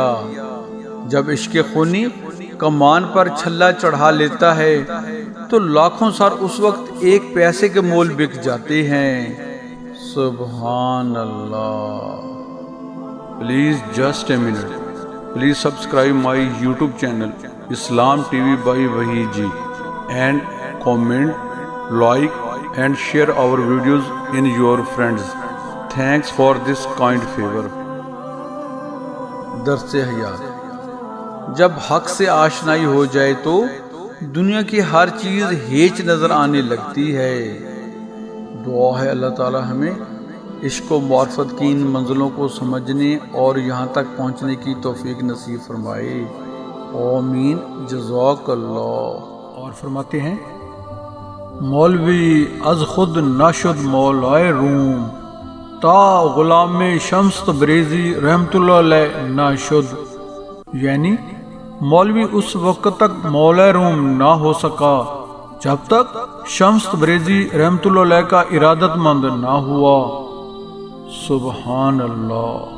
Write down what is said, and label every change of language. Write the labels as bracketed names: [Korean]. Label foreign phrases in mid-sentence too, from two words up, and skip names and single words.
[Urdu] جب عشق خونی کمان پر چھلا چڑھا لیتا ہے تو لاکھوں سر اس وقت ایک پیسے کے مول بک جاتے ہیں۔ [Arabic] سبحان اللہ۔ [English] please just a minute, please subscribe my YouTube channel Islam TV by Wahid ji and comment, like and share our videos in your friends. Thanks for this kind favor. [Urdu] درس حیات۔ جب حق سے آشنائی ہو جائے تو دنیا کی ہر چیز ہیچ نظر آنے لگتی ہے۔ دعا ہے اللہ تعالی ہمیں عشق و معرفت کی ان منزلوں کو سمجھنے اور یہاں تک پہنچنے کی توفیق نصیب فرمائے۔ [Arabic] آمین، جزاک اللہ۔ [Urdu] اور فرماتے ہیں، [Persian] مولوی از خود نشد مولائے روم، تا غلام شمس تبریزی [Arabic] رحمت اللہ علیہ [Persian] نہ شد۔ [Urdu] یعنی مولوی اس وقت تک مولا روم نہ ہو سکا جب تک شمس تبریزی [Arabic] رحمت اللہ علیہ [Urdu] کا ارادت مند نہ ہوا۔ [Arabic] سبحان اللہ۔